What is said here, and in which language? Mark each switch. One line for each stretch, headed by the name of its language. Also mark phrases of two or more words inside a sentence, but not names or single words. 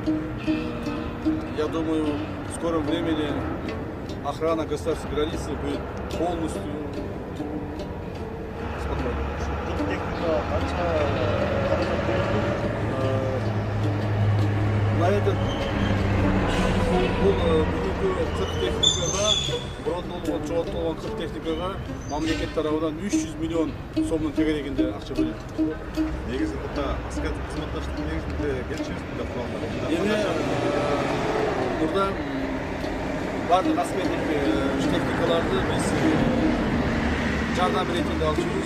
Russian: Я думаю, в скором времени охрана государственной границы будет полностью спокойна. На этот
Kyrgyz: бүгүнкү 40 техникага, брондолгон, чооттолгон 40 техникага мамлекет тарабынан 300 миллион сомдун тегерегинде акча бөлүнүп. Негизи мында аскердик кызматташтык негизинде келишебиз мында куралдар. Эми мурда бардык аскердик техникаларды биз жардам ретинде алчубуз.